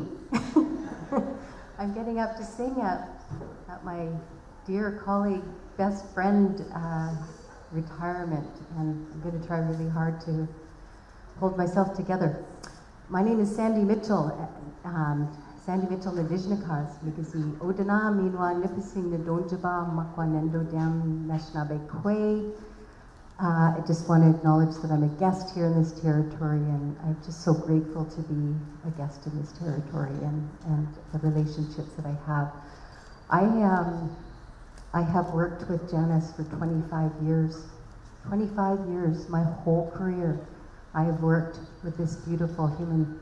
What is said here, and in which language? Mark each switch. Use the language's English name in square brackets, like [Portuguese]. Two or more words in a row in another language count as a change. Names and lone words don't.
[English] I'm getting up to sing at my dear colleague, best friend retirement, and I'm going to try really hard to hold myself together. My name is Sandy Mitchell. [Ojibwa] Sandy Mitchell Navijnakas, Mikasi Odana, Minwa Nipissing Nadonjaba, Makwanendo Dam Nashnabe Kwe, [English] I just want to acknowledge that I'm a guest here in this territory, and I'm just so grateful to be a guest in this territory and the relationships that I have. I have worked with Janice for 25 years. 25 years, my whole career, I have worked with this beautiful human.